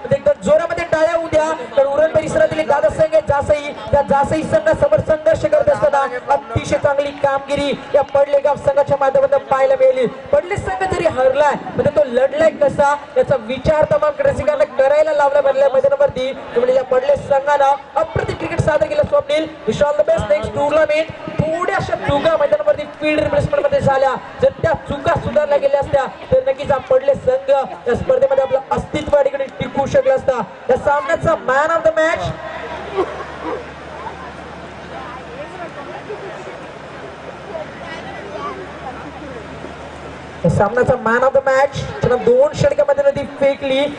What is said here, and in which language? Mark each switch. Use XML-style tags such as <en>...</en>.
<mr>एकदा जोरामध्ये टाळ्या उद्या तर उरण परिसरातील दादा संघ जासई त्या जासई संघासमोर संघर्ष करत असताना अतिशय चांगली कामगिरी या पडलेगाव संघाच्या माध्यमातून पाहायला मिळाली. पडले संघ जरी हरलाय म्हणजे तो लढलाय कसा याचा विचार तमाम रसिकांना करायला लावला भरलाय मैदानावरती. म्हणजे या पडले संघानं अप्रतिम क्रिकेट सादर केलं.</mr> <en>Swapnil wish all the best next tournament.</en> <mr>थोड्याशा चुका मैदानावरती फील्ड रिप्लेसमेंट मध्ये झाल्या. जर त्या चुका सुधारल्या गेल्या असत्या तर नक्कीच पडले संघ या स्पर्धेमध्ये आपलं अस्तित्व या ठिकाणी टिकू शकला असता. या सामन्याचा मॅन ऑफ द मॅच सामन्याचा मॅन ऑफ द मॅच त्यांना 2 षटकामध्ये नदी फेकली.</mr>